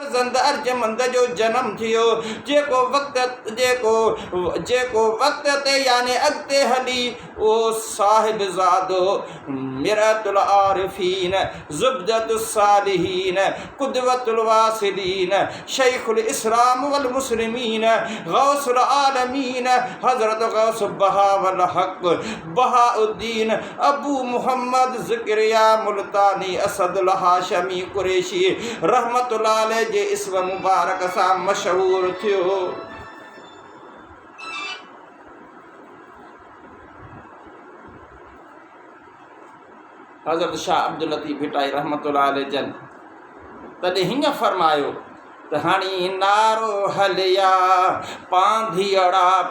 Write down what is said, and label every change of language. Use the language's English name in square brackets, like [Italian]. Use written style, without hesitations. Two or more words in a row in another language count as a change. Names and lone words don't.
[Sindhi] फर्जंद अर्जमंद जो जन्म थियो जेको वक्त ते यानी अगते हली ओ साहिब ज़ादो मिरतुल आरिफीन ज़ुब्दतुस सालिहीन कुदवतुल वासिलीन शैखुल इस्लाम वल मुस्लिमीन गौसुल आलमीन हज़रत गौस बहा वल हक बहाउद्दीन अबू मुहम्मद ज़िक्रिया मुल्तानी असदुल हाशमी कुरैशी रहमतुल्लाह अलैह जे इस्म मुबारक सां मशहूर थियो। हज़रत शाह अब्दुल लतीफ़ भिटाई रहमतुल्लाह अलैह जन तॾहिं हीअं फरमायो त हाणी नारो हलिया पांधियड़ा